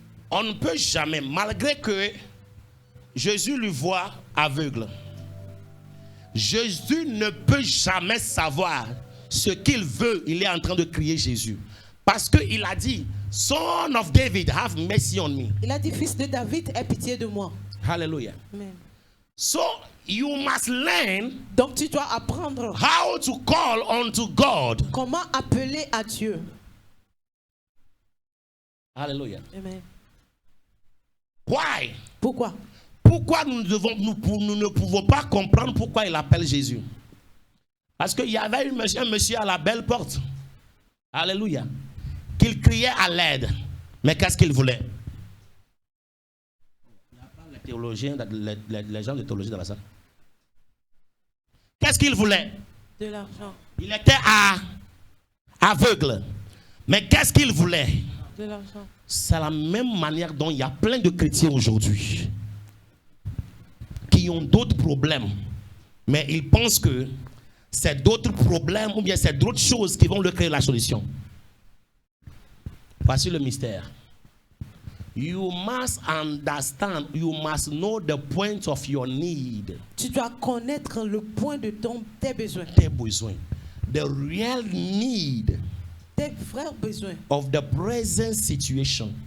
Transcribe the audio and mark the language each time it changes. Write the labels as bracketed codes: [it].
[fr] On ne peut jamais, malgré que Jésus lui voit aveugle, Jésus ne peut jamais savoir ce qu'il veut. Il est en train de crier Jésus. Parce qu'il a dit, [en] Son of David, have mercy on me. [fr] Il a dit, fils de David, aie pitié de moi. Hallelujah. Amen. [en] So you must learn [fr] Donc tu dois apprendre [en] how to call unto God. [fr] comment appeler à Dieu. Hallelujah. Amen. [en] Why? [fr] Pourquoi? Pourquoi nous ne pouvons pas comprendre pourquoi il appelle Jésus? Parce qu'il y avait un monsieur à la belle porte. Alléluia. Qu'il criait à l'aide. Mais qu'est-ce qu'il voulait? Il n'y a pas les théologiens, les gens de théologie dans la salle. Qu'est-ce qu'il voulait? De l'argent. Il était aveugle. Mais qu'est-ce qu'il voulait? De l'argent. C'est la même manière dont il y a plein de chrétiens aujourd'hui qui ont d'autres problèmes. Mais ils pensent que c'est d'autres problèmes ou bien c'est d'autres choses qui vont leur créer la solution. Voici le mystère. [en] You must understand, you must know the point of your need. [fr] Tu dois connaître le point de tes besoins. Tes besoins. [en] The real need [fr] Tes vrais besoins. [en] of the present situation.